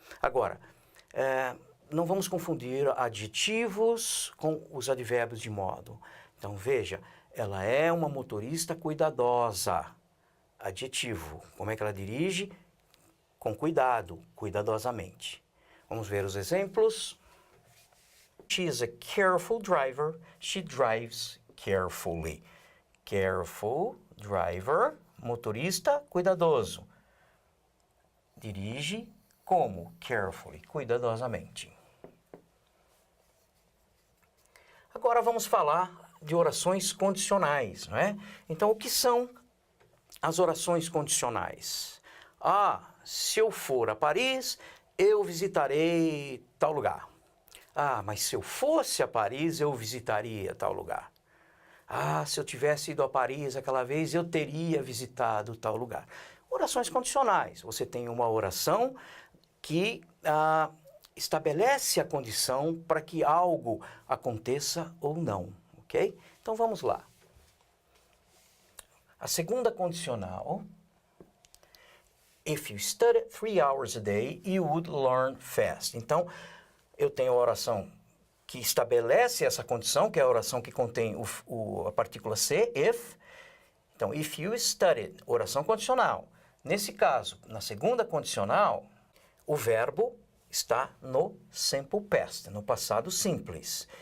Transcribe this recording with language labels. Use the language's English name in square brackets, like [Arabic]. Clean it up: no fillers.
[Portuguese] Agora, não vamos confundir adjetivos com os advérbios de modo. Então, veja, ela é uma motorista cuidadosa. Adjetivo. Como é que ela dirige? Com cuidado, cuidadosamente. Vamos ver os exemplos. [English] She is a careful driver. She drives carefully. Careful driver, [Portuguese] motorista cuidadoso. Dirige como? [English] Carefully, cuidadosamente. [Portuguese] Agora vamos falar de orações condicionais, não é? Então, o que são as orações condicionais? Ah, se eu for a Paris, eu visitarei tal lugar. Ah, mas se eu fosse a Paris, eu visitaria tal lugar. Ah, se eu tivesse ido a Paris aquela vez, eu teria visitado tal lugar. Orações condicionais. Você tem uma oração que estabelece a condição para que algo aconteça ou não, ok? Então vamos lá. A segunda condicional. [English] If you study 3 hours a day, you would learn fast. [Portuguese] Então, eu tenho a oração que estabelece essa condição, que é a oração que contém a partícula C, if. Então, [English] if you studied, [Portuguese] oração condicional. Nesse caso, na segunda condicional, o verbo está no simple past, no passado simples.